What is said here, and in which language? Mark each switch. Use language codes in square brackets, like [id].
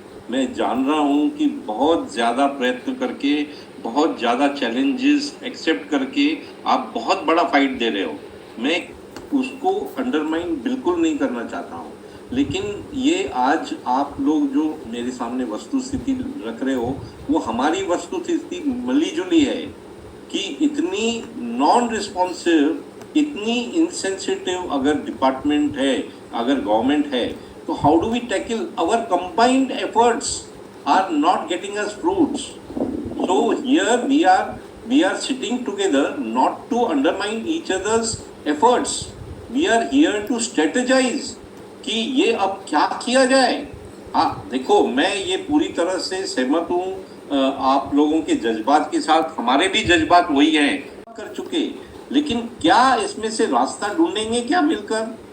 [hi] मैं जान रहा हूँ कि बहुत ज़्यादा प्रयत्न करके, बहुत ज़्यादा चैलेंजेस एक्सेप्ट करके आप बहुत बड़ा फाइट दे रहे हो, मैं उसको अंडरमाइन बिल्कुल नहीं करना चाहता हूँ, लेकिन ये आज आप लोग जो मेरे सामने वस्तु स्थिति रख रहे हो, वो हमारी वस्तु स्थिति मिली जुली है कि इतनी नॉन रिस्पॉन्सिव, इतनी इंसेंसिटिव अगर डिपार्टमेंट है, अगर गवर्नमेंट है, तो [en] How do we tackle, our combined efforts are not getting us fruits. So here we are sitting together not to undermine each other's efforts. We are here to strategize [hi] कि ये अब क्या किया जाए। हाँ देखो, मैं ये पूरी तरह से सहमत हूँ आप लोगों के जज्बात के साथ, हमारे भी जज्बात वही हैं कर चुके, लेकिन क्या इसमें से रास्ता ढूंढेंगे क्या मिलकर?